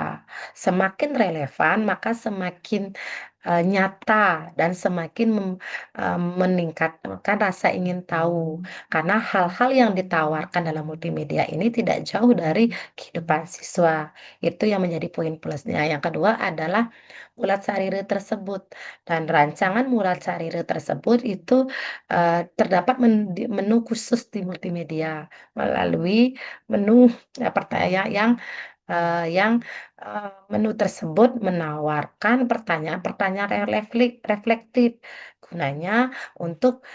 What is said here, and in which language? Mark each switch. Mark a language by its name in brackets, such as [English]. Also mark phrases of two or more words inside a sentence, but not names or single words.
[Indonesian] Semakin relevan, maka semakin nyata dan semakin meningkatkan rasa ingin tahu. Karena hal-hal yang ditawarkan dalam multimedia ini tidak jauh dari kehidupan siswa. Itu yang menjadi poin plusnya. Yang kedua adalah mulat sarire tersebut. Dan rancangan mulat sarire tersebut itu terdapat menu khusus di multimedia melalui menu pertanyaan yang menu tersebut menawarkan pertanyaan-pertanyaan yang reflektif gunanya untuk